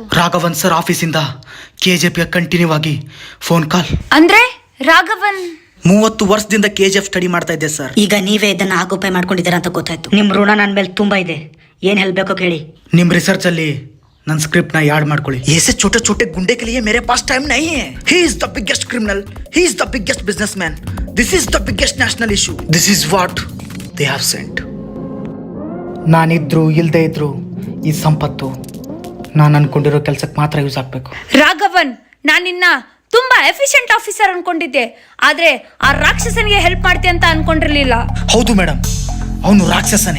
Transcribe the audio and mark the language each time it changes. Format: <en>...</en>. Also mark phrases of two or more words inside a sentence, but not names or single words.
<kn>ರಾಘವನ್ ಸರ್ ಆಫೀಸಿಂದ ಕೆಜಿಎಫ್ ಕಂಟಿನ್ಯೂ ಆಗಿ</kn> <en>phone call.</en> <kn>ಅಂದ್ರೆ ರಾಘವನ್ 30 ವರ್ಷದಿಂದ ಕೆಜಿಎಫ್ ಸ್ಟಡಿ ಮಾಡ್ತಾ ಇದ್ದೆ ಸರ್. ಈಗ ನೀವೇ ಇದನ್ನ ಆಗುಪೆ ಮಾಡ್ಕೊಂಡಿದ್ದೀರಾ ಅಂತ ಗೊತ್ತಾಯ್ತು. ನಿಮ್ ಋಣ ನನ್ನ ಮೇಲೆ ತುಂಬಾ ಇದೆ. ಏನ್ ಹೇಳ್ಬೇಕೋ ಕೇಳಿ. ನಿಮ್ ರಿಸರ್ಚ್ ಅಲ್ಲಿ ನನ್ನ ಸ್ಕ್ರಿಪ್ಟ್ ನ ಯಾಡ್ ಮಾಡ್ಕೊಳ್ಳಿ.</kn> <hi>ऐसे छोटे छोटे गुंडे के लिए मेरे पास टाइम नहीं है.</hi> <en>He is the biggest criminal. He is the biggest businessman. This is the biggest national issue. This is what they have sent.</en> <kn>ನಾನಿದ್ರು ಇಲ್ದೇ ಇದ್ರು ಈ ಸಂಪತ್ತು ನಾನು ಅನ್ಕೊಂಡಿರೋ ಕೆಲ್ಸಕ್ಕೆ ಮಾತ್ರ ಯೂಸ್ ಆಗ್ಬೇಕು. ರಾಘವನ್, ನಾನಿನ್ನ ತುಂಬಾ</kn> <en>efficient officer</en> <kn>ಅನ್ಕೊಂಡಿದ್ದೆ, ಆದ್ರೆ ಆ ರಾಕ್ಷಸನಿಗೆ ಹೆಲ್ಪ್ ಮಾಡ್ತಿ ಅಂತ ಅನ್ಕೊಂಡಿರ್ಲಿಲ್ಲ. ಹೌದು ಮೇಡಮ್, ಅವನು ರಾಕ್ಷಸನೇ.</kn>